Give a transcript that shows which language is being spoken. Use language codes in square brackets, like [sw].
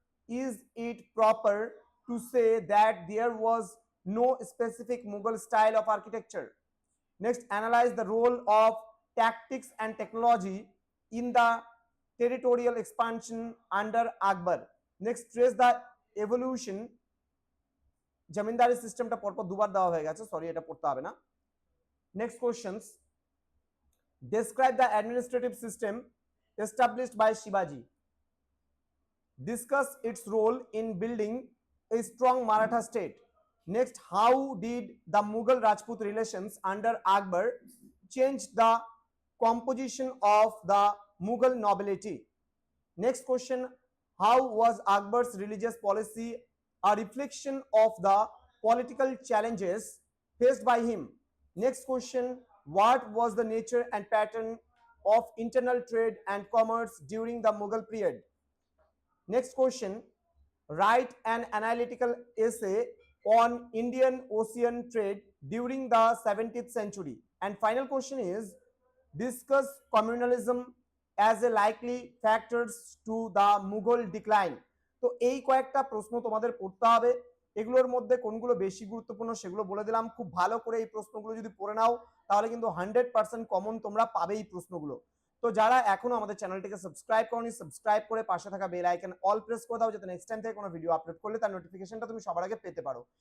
[en] Is it proper to say that there was no specific Mughal style of architecture? Next, analyze the role of tactics and technology in the territorial expansion under Akbar. Next, trace the evolution. [bn] জমিদারি সিস্টেমটা পরপর দুবার দেওয়া হয়ে গেছে, sorry এটা পড়তে হবে না। [en] Next questions, describe the administrative system established by Shivaji. Discuss its role in building a strong Maratha state. Next, how did the Mughal Rajput relations under Akbar change the composition of the Mughal nobility? Next question, how was Akbar's religious policy a reflection of the political challenges faced by him? Next question, what was the nature and pattern of internal trade and commerce during the Mughal period? Next question, write an analytical essay on Indian Ocean trade during the 17th century. And final question is, discuss communalism as a likely factors to the Mughal decline. [bn] তো এই কয়েকটা প্রশ্ন তোমাদের পড়তে হবে। এগুলোর মধ্যে কোনগুলো বেশি গুরুত্বপূর্ণ সেগুলো বলে দিলাম। খুব ভালো করে এই প্রশ্নগুলো যদি পড়ে নাও তাহলে কিন্তু 100% কমন তোমরা পাবে এই প্রশ্নগুলো। তো যারা এখনো আমাদের চ্যানেলটিকে সাবস্ক্রাইব করনি, সাবস্ক্রাইব করে পাশে থাকা বেল আইকন অল প্রেস করে দাও, যাতে নেক্সট টাইম থেকে কোনো ভিডিও আপলোড করলে তার নোটিফিকেশনটা তুমি সবার আগে পেতে পারো।